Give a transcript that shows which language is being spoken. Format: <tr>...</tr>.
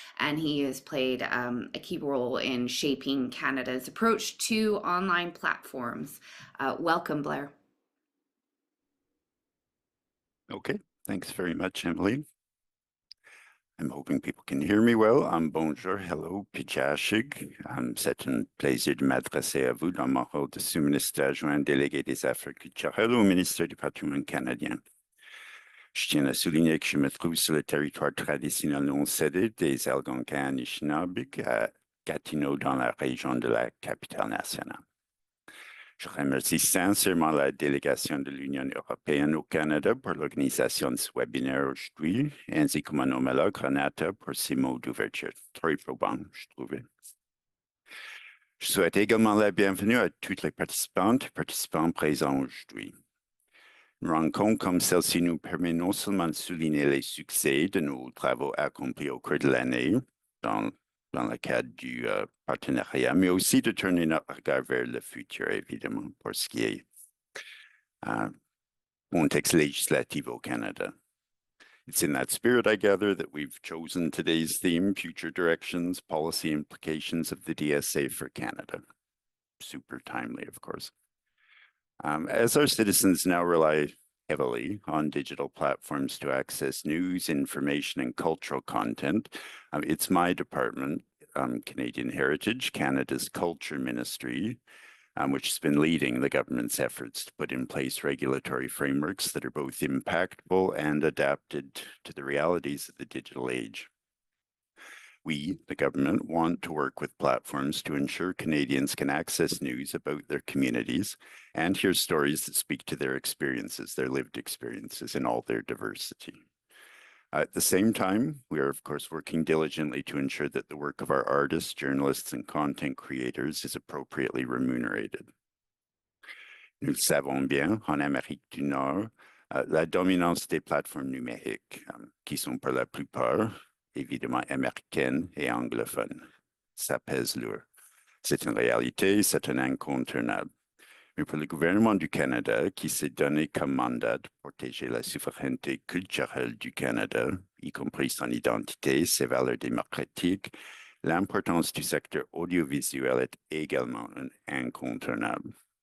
<en>And he has played a key role in shaping Canada's approach to online platforms. Welcome, Blair. Okay, thanks very much, Emily. I'm hoping people can hear me well.</en> <fr>Bonjour,</fr> <en>hello, Pichashig.</en> <fr>C'est un plaisir de m'adresser à vous dans mon rôle de sous-ministre adjoint délégué des Affaires culturelles au ministère du Patrimoine canadien. Je tiens à souligner que je me trouve sur le territoire traditionnel non cédé des Algonquins Anishinaabe à Gatineau, dans la région de la capitale nationale. Je remercie sincèrement la délégation de l'Union européenne au Canada pour l'organisation de ce webinaire aujourd'hui, ainsi que mon homologue Renata pour ses mots d'ouverture. Très probant, je trouvais. Je souhaite également la bienvenue à toutes les participantes et participants présents aujourd'hui. Une rencontre comme celle-ci nous permet non seulement de souligner les succès de nos travaux accomplis au cours de l'année, dans le cadre du partenariat, mais aussi de tourner notre regard vers le futur, évidemment, pour ce qui est contexte législatif au Canada.</fr> <en>It's in that spirit, I gather, that we've chosen today's theme, Future Directions, Policy Implications of the DSA for Canada. Super timely, of course. As our citizens now rely heavily on digital platforms to access news, information, and cultural content, it's my department, Canadian Heritage, Canada's Culture Ministry, which has been leading the government's efforts to put in place regulatory frameworks that are both impactful and adapted to the realities of the digital age. We, the government, want to work with platforms to ensure Canadians can access news about their communities and hear stories that speak to their experiences, their lived experiences in all their diversity. At the same time, we are, of course, working diligently to ensure that the work of our artists, journalists, and content creators is appropriately remunerated.</en> <fr>Nous le savons bien, en Amérique du Nord, la dominance des plateformes numériques, qui sont pour la plupart évidemment américaine et anglophone. Ça pèse lourd. C'est une réalité, c'est un incontournable. Mais pour le gouvernement du Canada, qui s'est donné comme mandat de protéger la souveraineté culturelle du Canada, y compris son identité, ses valeurs démocratiques, l'importance du secteur audiovisuel est également incontournable.</fr>